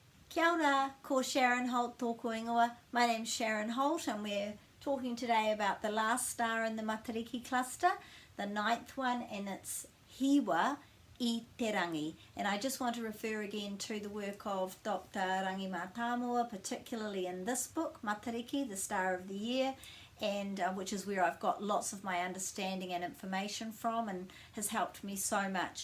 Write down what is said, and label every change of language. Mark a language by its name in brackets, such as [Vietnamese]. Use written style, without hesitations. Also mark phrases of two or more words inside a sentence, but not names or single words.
[Māori] Kia ora, ko Sharon Holt tōku ingoa. [English] My name's Sharon Holt and we're talking today about the last star in the Matariki cluster, the ninth one, and it's Hiwa i Te Rangi. And I just want to refer again to the work of Dr. Rangi Mātāmua, particularly in this book, Matariki, the Star of the Year, and which is where I've got lots of my understanding and information from and has helped me so much.